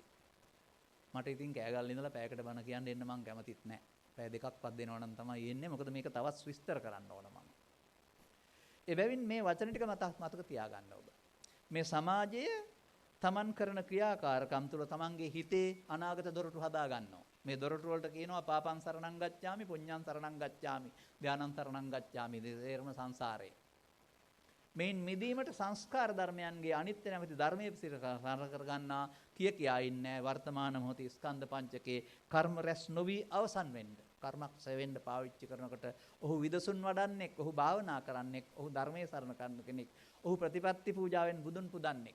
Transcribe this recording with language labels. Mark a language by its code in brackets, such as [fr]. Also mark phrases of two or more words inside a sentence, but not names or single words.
[si] මට ඉතින් කෑගල්ල ඉඳලා පැයකට බණ කියන්න එන්න මං කැමතිත් නැහැ. පැය දෙකක්වත් දෙනවා නම් තමයි එන්නේ. මොකද මේක තවත් විස්තර කරන්න ඕන මම. එබැවින් මේ වචන ටික මතක තියාගන්න ඔබ. මේ සමාජයේ තමන් කරන ක්‍රියාකාරකම් තුළ තමන්ගේ හිතේ අනාගත දොරටු හදා ගන්නවා. මේ දොරටු වලට කියනවා [pi] පාපං සරණං ගච්ඡාමි, පුඤ්ඤං සරණං ගච්ඡාමි, ධානං සරණං ගච්ඡාමි. [si] දේරම සංසාරේ. මේන් මිදීමට සංස්කාර ධර්මයන්ගේ අනිත්‍ය නැමැති ධර්මයේ පිට කර ගන්නා කියා ඉන්නේ වර්තමාන මොහොතේ ස්කන්ධ පංචකේ කර්ම රැස් නොවි අවසන් වෙන්න. කර්මක්ෂය වෙන්න පාවිච්චි කරනකොට ඔහු විදසුන් වඩන්නෙක්, ඔහු භාවනා කරන්නෙක්, ඔහු ධර්මයේ සරණ කරන කෙනෙක්, ඔහු ප්‍රතිපත්ති පූජාවෙන් බුදුන් පුදන්නෙක්.